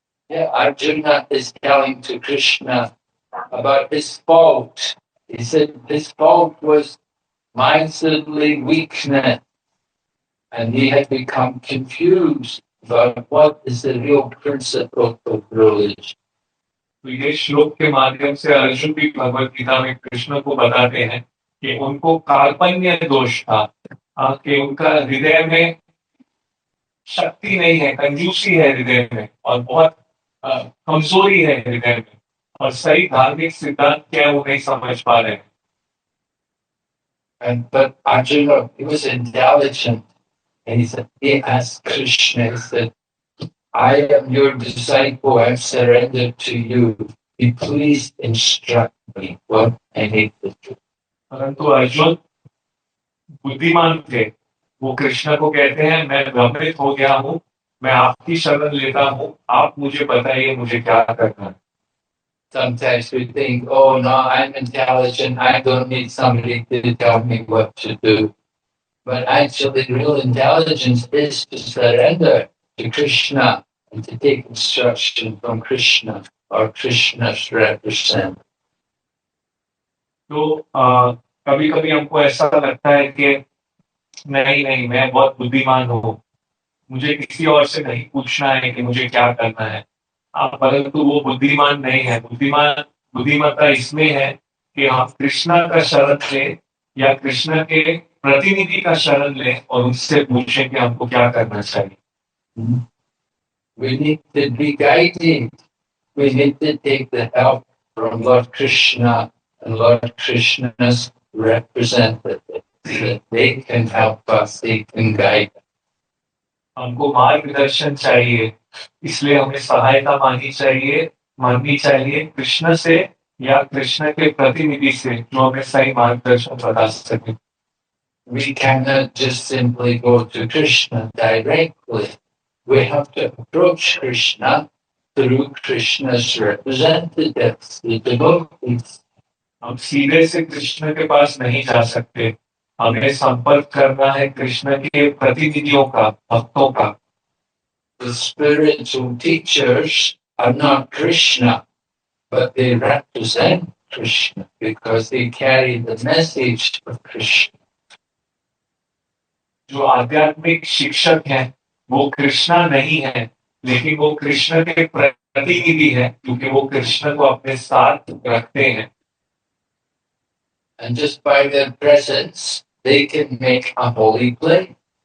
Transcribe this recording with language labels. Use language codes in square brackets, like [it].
[en] Yeah, Arjuna is telling to Krishna about his fault. He said his fault was miserly weakness, and he had become confused about what is the real principle of religion. [hi] तो ये श्लोक के माध्यम से अर्जुन भी भगवद गीता में कृष्ण को बताते हैं कि उनको कार्पण्य दोष था, कि उनका हृदय में शक्ति नहीं है, कंजूसी है हृदय में, और बहुत कमजोरी है हृदय में, और सही धार्मिक सिद्धांत क्या वो नहीं समझ पा रहे हैं। [en] But Arjuna, he was intelligent, and he asked Krishna, he said, I am your disciple, I have surrendered to you. Be please instruct me what I need to do. [hi] परंतु अर्जुन बुद्धिमान थे, वो कृष्ण को कहते हैं मैं भ्रमित हो गया हूँ, मैं आपकी शरण लेता हूँ, आप मुझे बताइए मुझे क्या करना है। [en] Sometimes we think, oh no, I'm intelligent, I don't need somebody to tell me what to do. But actually, real intelligence is to surrender to Krishna and to take instruction from Krishna or Krishna's representative. [hi] तो कभी कभी हमको ऐसा लगता है कि नहीं नहीं मैं बहुत बुद्धिमान हूँ, मुझे किसी और से नहीं पूछना है कि मुझे क्या करना है। परंतु वो बुद्धिमान नहीं है। बुद्धिमत्ता इसमें है कि हम कृष्णा का शरण लें या कृष्ण के प्रतिनिधि का शरण लें और उनसे पूछें कि हमको क्या करना चाहिए। [en] We need to be guided. We need to take the help from Lord Krishna and Lord Krishna's representatives. That they can help us, they can guide us. [hi] हमको मार्गदर्शन चाहिए, इसलिए हमें सहायता मांगनी चाहिए कृष्ण से या कृष्ण के प्रतिनिधि से, जो हमें सही मार्गदर्शन बता सके। [en] We cannot just simply go to Krishna directly. We have to approach Krishna through Krishna's representatives, the devotees. [hi] हम सीधे से कृष्ण के पास नहीं जा सकते, हमें संपर्क करना है कृष्ण के प्रतिनिधियों का, भक्तों का। [en] The spiritual teachers are not Krishna, but they represent Krishna because they carry the message of Krishna. [hi] जो आध्यात्मिक शिक्षक हैं वो कृष्णा नहीं है, लेकिन वो कृष्ण के प्रतिनिधि हैं, क्योंकि वो कृष्ण को अपने साथ रखते हैं। [en] And just by their presence, they can make a holy place.